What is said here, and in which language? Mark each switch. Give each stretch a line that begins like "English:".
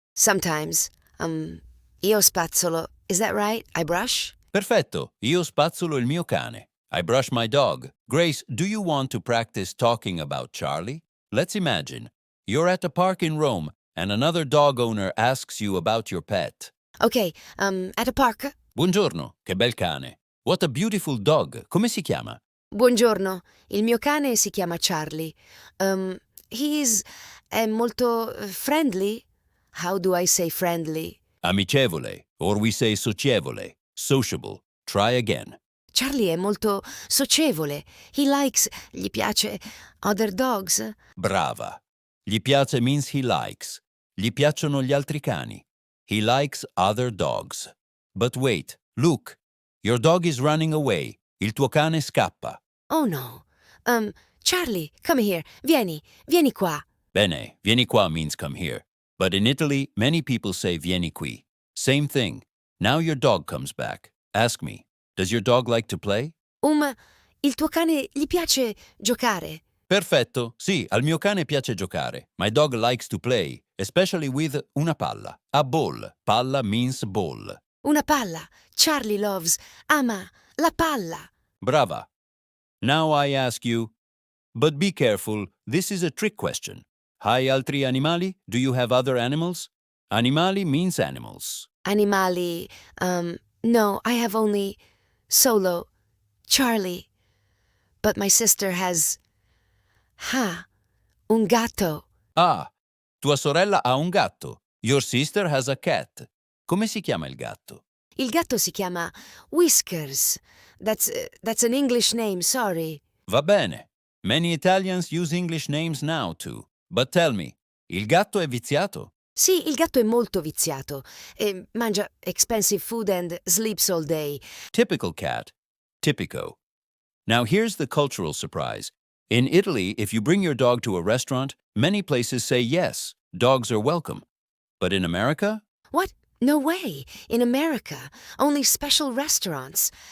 English: Sometimes.
Italian: Io spazzolo.
English: Is that right? I brush?
Italian: Perfetto. Io spazzolo il mio cane.
English: I brush my dog. Grace, do you want to practice talking about Charlie? Let's imagine. You're at a park in Rome and another dog owner asks you about your pet. Okay, at a park.
Italian: Buongiorno, che bel cane.
English: What a beautiful dog.
Italian: Come si chiama? Buongiorno, il mio cane si chiama Charlie. È molto
English: friendly. How do I say friendly? Amicevole, or we say socievole, sociable. Try again.
Italian: Charlie è molto socievole. Gli piace
English: other dogs.
Italian: Brava. Gli piace
English: means he likes.
Italian: Gli piacciono gli altri cani.
English: He likes other dogs. But wait, look. Your dog is running away.
Italian: Il tuo cane scappa.
English: Oh no. Charlie, come here.
Italian: Vieni qua. Bene, vieni qua
English: means come here. But in Italy, many people say
Italian: vieni qui.
English: Same thing. Now your dog comes back. Ask me, does your dog like to play?
Italian: Il tuo cane gli piace giocare. Perfetto. Sì, al mio cane piace giocare.
English: My dog likes to play, especially with
Italian: una palla.
English: A ball. Palla means ball.
Italian: Una palla. Charlie ama la palla. Brava.
English: Now I ask you, but be careful, this is a trick question.
Italian: Hai altri animali?
English: Do you have other animals? Animali means animals.
Italian: Animali.
English: No, I have only solo Charlie. But my sister has
Italian: un gatto. Ah, tua sorella ha un gatto.
English: Your sister has a cat.
Italian: Come si chiama il gatto? Il gatto si chiama Whiskers.
English: That's an English name, sorry.
Italian: Va bene.
English: Many Italians use English names now too. But tell me,
Italian: il gatto è viziato? Sì, il gatto è molto viziato.
English: Mangia expensive food and sleeps all day. Typical cat, typico. Now here's the cultural surprise. In Italy, if you bring your dog to a restaurant, many places say yes, dogs are welcome. But in America? What? No way. In America, only special restaurants.